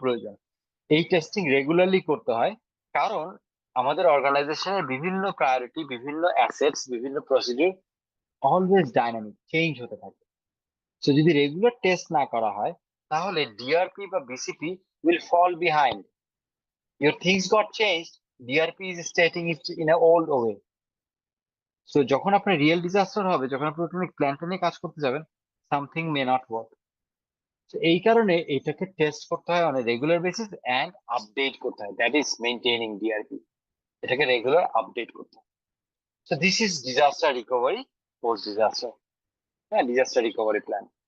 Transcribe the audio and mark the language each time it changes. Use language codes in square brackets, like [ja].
[bn] প্রয়োজন, এই testing regularly করতে হয়, কারণ আমাদের অর্গানাইজেশনের বিভিন্ন প্রায়োরিটি, বিভিন্ন অ্যাসেটস, বিভিন্ন প্রসিডিউর অলওয়েজ ডাইনামিক, চেঞ্জ হতে থাকে। তো যদি রেগুলার টেস্ট না করা হয়, তাহলে ডিআরপি বা BCP [en] Will fall behind. Your things got changed, DRP is stating it in a old way. [bn] So যখন আপনার রিয়েল ডিজাস্টার হবে, যখন আপনি অটোমেটিক প্ল্যানটা নিয়ে কাজ করতে যাবেন, [en] Something may not work. [bn] তো এই কারণে এটাকে টেস্ট করতে হয় [en] on regular basis [bn] and update করতে হয়, [en] that is maintaining DRP, [bn] এটাকে রেগুলার আপডেট করতে হয়। So this is disaster recovery, post disaster, হ্যাঁ, ডিজাস্টার রিকভারি প্ল্যান।